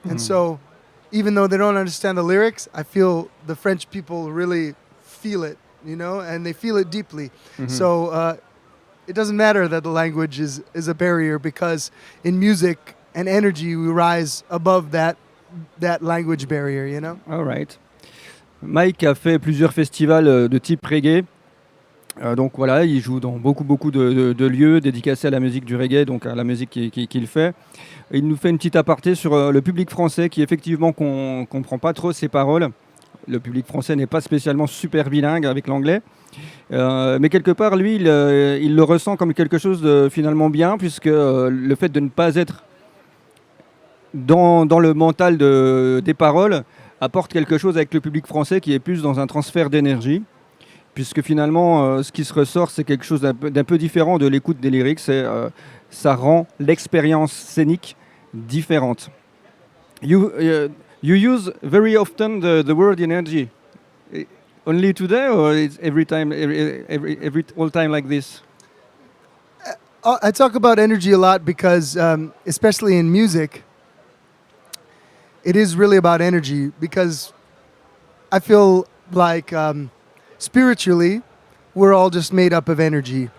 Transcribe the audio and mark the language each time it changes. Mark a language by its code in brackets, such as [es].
[en] And so even though they don't understand the lyrics, I feel the French people really feel it, and they feel it deeply. So it doesn't matter that the language is a barrier, because in music and energy we rise above that language barrier, All right. [fr] Mike a fait plusieurs festivals de type reggae. Donc voilà, il joue dans beaucoup de lieux dédicacés à la musique du reggae, donc à la musique qu'il fait. Et il nous fait une petite aparté sur le public français qui effectivement comprend pas trop ses paroles. Le public français n'est pas spécialement super bilingue avec l'anglais. Mais quelque part, lui, il le ressent comme quelque chose de finalement bien, puisque le fait de ne pas être dans le mental des paroles apporte quelque chose avec le public français qui est plus dans un transfert d'énergie, puisque finalement, ce qui se ressort, c'est quelque chose d'un peu différent de l'écoute des lyrics, ça rend l'expérience scénique différente. [en] You use very often the word energy. Only today, or it's every time, all time like this? I talk about energy a lot because, especially in music, it is really about energy, because I feel like spiritually, we're all just made up of energy.